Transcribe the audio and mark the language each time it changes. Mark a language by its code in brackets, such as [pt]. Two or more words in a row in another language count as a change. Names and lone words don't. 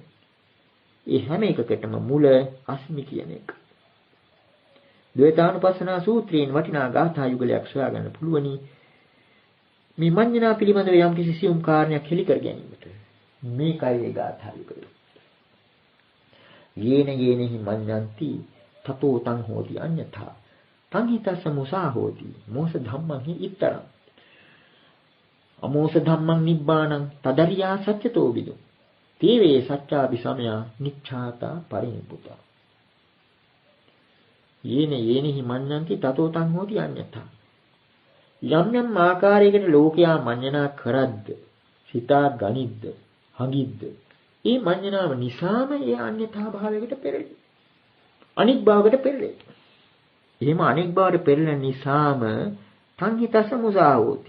[si] ඒ හැම එකකටම මුල අස්මි කියන එක. ද්වේතානුපස්සනා සූත්‍රයෙන් වටිනා ගාථා යුගලයක් සොයාගන්න පුළුවනි. මේ මඤ්ඤණා පිළිබඳව යම් කිසි සියුම් කාරණයක් හෙළි කර ගැනීමට. මේකයි ඒ ගාථා යුගලය. [pi] යේන යේනෙහි මඤ්ඤන්ති තතෝ තං හෝති අඤ්ඤතා තං හිතස්ස මුසා හෝති මෝස ධම්මං හි ඉත්තරං අමෝස ධම්මං නිබ්බාණං තදරියා සත්‍යතෝ විදු තේවේ සත්‍යාපි සමයා නිච්ඡාතා පරිනිප්පුතා යේන යේනෙහි මඤ්ඤන්ති තතෝ තං හෝති අඤ්ඤතා [si] යම් යම් ආකාරයකට ලෝකයා මඤ්ඤණා කරද්ද සිතා ගනිද්ද හඟිද්ද ඒ මඤ්ඤණාව නිසාම ඒ අන්‍යතා භාවයකට පෙරළේ. අනික් භාවයකට පෙරළේ. එහෙම අනික් භාවයට පෙරළෙන නිසාම [pi] සංහිතස මුසාවෝති.